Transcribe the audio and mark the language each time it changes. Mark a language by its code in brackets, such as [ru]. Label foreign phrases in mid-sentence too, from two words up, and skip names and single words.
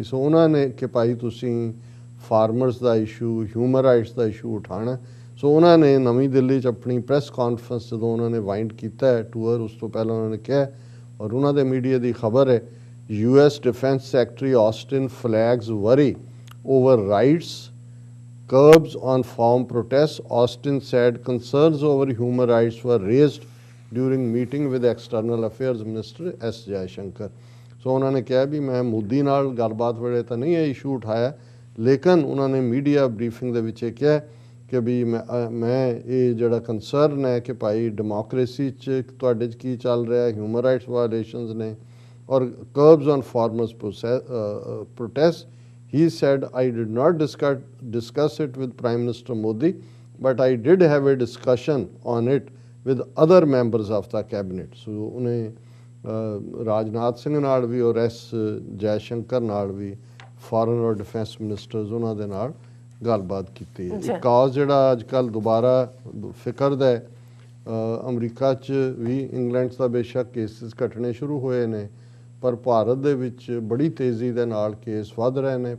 [pa] ਸੋ ਉਹਨਾਂ ਨੇ ਕਿ ਭਾਈ ਤੁਸੀਂ ਫਾਰਮਰਸ ਦਾ ਇਸ਼ੂ, [en] human rights [pa] ਦਾ ਇਸ਼ੂ ਉਠਾਉਣਾ। ਸੋ ਉਹਨਾਂ ਨੇ ਨਵੀਂ ਦਿੱਲੀ 'ਚ ਆਪਣੀ [en] press conference [pa] ਜਦੋਂ ਉਹਨਾਂ ਨੇ ਵਾਈਂਡ ਕੀਤਾ ਹੈ ਟੂਰ, ਉਸ ਤੋਂ ਪਹਿਲਾਂ ਉਹਨਾਂ ਨੇ ਕਿਹਾ ਔਰ ਉਹਨਾਂ ਦੇ ਮੀਡੀਆ ਦੀ ਖਬਰ ਹੈ, [en] US Defence Secretary Austin flags worry over rights curbs on farm protests. Austin said concerns over human rights were raised during meeting with External Affairs Minister S. Jaishankar. [pa] ਸੋ ਉਹਨਾਂ ਨੇ ਕਿਹਾ ਵੀ ਮੈਂ ਮੋਦੀ ਨਾਲ ਗੱਲਬਾਤ ਵੇਲੇ ਤਾਂ ਨਹੀਂ ਇਹ ਇਸ਼ੂ ਉਠਾਇਆ, ਲੇਕਿਨ ਉਹਨਾਂ ਨੇ [en] media briefing [pa] ਦੇ ਵਿੱਚ ਇਹ ਕਿਹਾ ਕਿ ਵੀ ਮੈਂ ਇਹ ਜਿਹੜਾ ਕੰਸਰਨ ਹੈ ਕਿ ਭਾਈ ਡੈਮੋਕ੍ਰੇਸੀ 'ਚ ਤੁਹਾਡੇ 'ਚ ਕੀ ਚੱਲ ਰਿਹਾ, [en] human rights violations [pa] ਨੇ ਔਰ [en] curbs on farmers protest. He said, I did not discuss it with Prime Minister Modi, but I did have a discussion on it with other members of the cabinet. [pa] So ਉਹਨੇ ਰਾਜਨਾਥ ਸਿੰਘ ਨਾਲ ਵੀ ਔਰ S. ਜੈਸ਼ੰਕਰ ਨਾਲ ਵੀ, ਫੋਰਨ ਔਰ [en] defence ministers, [pa] ਉਹਨਾਂ ਦੇ ਨਾਲ ਗੱਲਬਾਤ ਕੀਤੀ ਹੈ। ਕਾਜ਼ ਜਿਹੜਾ ਅੱਜ ਕੱਲ੍ਹ ਦੁਬਾਰਾ ਫਿਕਰ ਦਾ ਹੈ, ਅਮਰੀਕਾ 'ਚ ਵੀ, ਇੰਗਲੈਂਡ 'ਚ ਤਾਂ ਬੇਸ਼ੱਕ ਕੇਸਿਸ ਘਟਣੇ ਸ਼ੁਰੂ ਹੋਏ ਨੇ, ਪਰ ਭਾਰਤ ਦੇ ਵਿੱਚ ਬੜੀ ਤੇਜ਼ੀ ਦੇ ਨਾਲ ਕੇਸ ਵੱਧ ਰਹੇ ਨੇ।